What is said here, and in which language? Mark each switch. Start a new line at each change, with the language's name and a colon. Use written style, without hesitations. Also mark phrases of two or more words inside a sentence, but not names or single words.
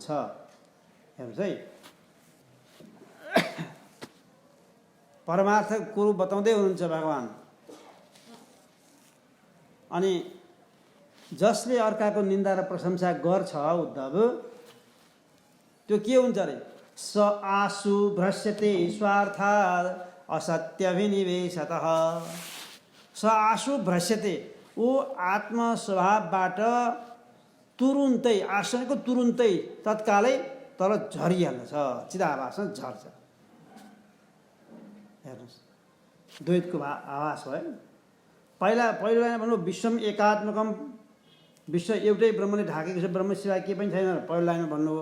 Nepali: हेर्नुहोस् है, परमार्थ कुरो बताउँदै हुनुहुन्छ भगवान्। अनि जसले अर्काको निन्दा र प्रशंसा गर्छ उद्धव, त्यो के हुन्छ अरे?
Sanskrit: स आशु भ्रश्यते स्वार्थात् असत्यभिनिवेशतः। स आशु भ्रश्यते,
Nepali: ऊ आत्मस्वभावबाट तुरुन्तै, आशनको तुरुन्तै तत्कालै तल झरिहाल्छ, चिदाभासमा झर्छ। हेर्नुहोस्, द्वैतको आभास भयो। पहिलो लाइन भन्नु
Sanskrit: विश्वम एकात्मकम,
Nepali: विश्व एउटै ब्रह्मले ढाकेको छ, ब्रह्म सिवाय के पनि छैन, पहिलो लाइनमा भन्नुभयो।